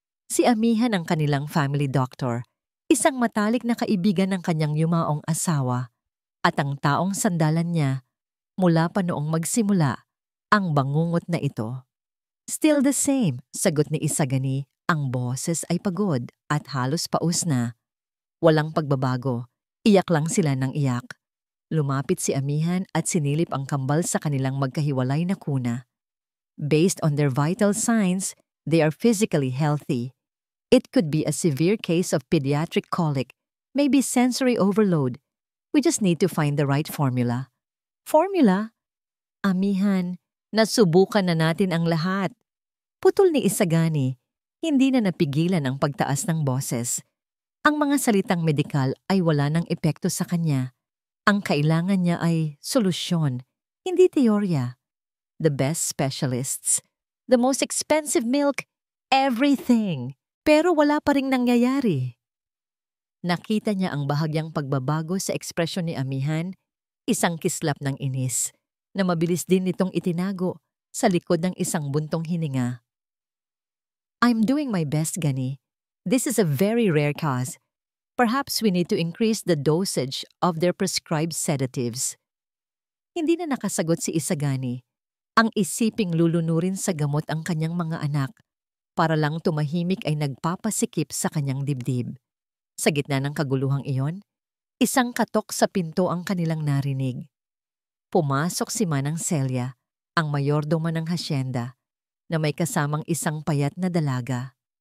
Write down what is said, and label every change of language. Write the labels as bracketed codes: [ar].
[tl] Si Amihan ang kanilang family doctor, isang matalik na kaibigan ng kanyang yumaong asawa, at ang taong sandalan niya mula pa noong magsimula ang bangungot na ito. [en] Still the same, [tl] sagot ni Isagani. Ang boses ay pagod at halos paus na. Walang pagbabago, iyak lang sila ng iyak. Lumapit si Amihan at sinilip ang kambal sa kanilang magkahiwalay na kuna. [en] Based on their vital signs, they are physically healthy. It could be a severe case of pediatric colic, maybe sensory overload. We just need to find the right formula. Formula? [tl] Amihan, nasubukan na natin ang lahat. Putol ni Isagani, hindi na napigilan ang pagtaas ng boses. Ang mga salitang medikal ay wala ng epekto sa kanya. Ang kailangan niya ay solusyon, hindi teorya. [en] The best specialists, the most expensive milk, everything. [tl] Pero wala pa ring nangyayari. Nakita niya ang bahagyang pagbabago sa ekspresyon ni Amihan, isang kislap ng inis, na mabilis din nitong itinago sa likod ng isang buntong hininga. [en] I'm doing my best, Gani. This is a very rare cause. Perhaps we need to increase the dosage of their prescribed sedatives. [tl] Hindi na nakasagot si Isagani. Ang isiping lulunurin sa gamot ang kanyang mga anak, para lang tumahimik ay nagpapasikip sa kanyang dibdib. Sa gitna ng kaguluhang iyon, isang katok sa pinto ang kanilang narinig. Pumasok si Manang Celia, ang mayordomo ng hasyenda, na may kasamang isang payat na dalaga.